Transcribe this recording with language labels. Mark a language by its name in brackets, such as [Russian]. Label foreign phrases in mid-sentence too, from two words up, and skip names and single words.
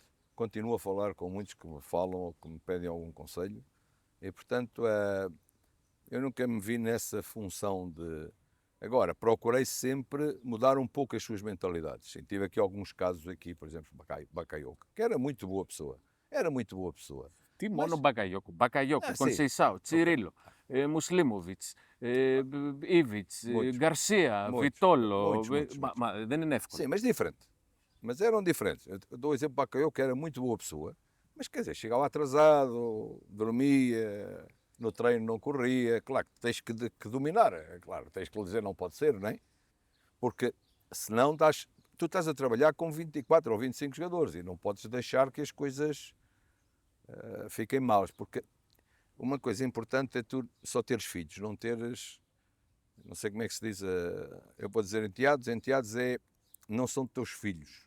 [Portuguese] Continuo a falar com muitos que me falam ou que me pedem algum conselho. E, portanto, eu nunca me vi nessa função de... Agora, procurei sempre mudar um pouco as suas mentalidades. Sim, tive aqui alguns casos aqui, por exemplo, Bakayoko, que era muito boa pessoa. Era muito boa pessoa. [Greek] Τι μόνο Μπακαγιόκου, Κονσεϊσάου, Τσιρίλο, Μουσλίμοβιτς, Ήβιτς, Γκαρσία, Βιτόλο. Δεν είναι εύκολο. [Portuguese] Sim, mas diferente. Mas eram diferentes. Eu dou o exemplo de Bakayoko, que era muito boa pessoa, mas quer dizer, chegava atrasado, dormia, no treino não corria. Claro que tens que dominar, claro, tens que lhe dizer não pode ser, não é? Porque senão tu estás a trabalhar com 24 ou 25 jogadores e não podes deixar que as coisas fiquem maus, porque uma coisa importante é tu só teres filhos, não teres, não sei como é que se diz, eu vou dizer enteados não são teus filhos.